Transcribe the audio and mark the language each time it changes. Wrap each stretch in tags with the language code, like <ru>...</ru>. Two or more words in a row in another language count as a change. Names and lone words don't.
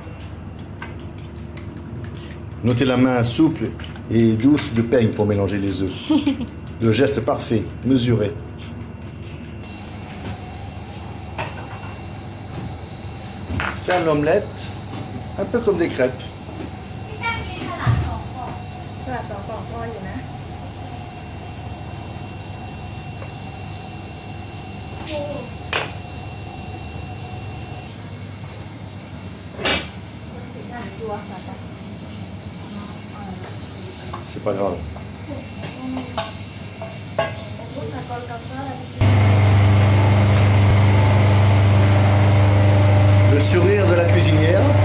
<fr>Notez la main souple et douce de peigne pour mélanger les œufs. Le geste parfait, mesuré. Faire l'omelette un peu comme des crêpes.</fr> <th>สลัด2 กล่องพออยู่นะ</th> <fr>C'est pas grave. Le sourire de la cuisinière.</fr>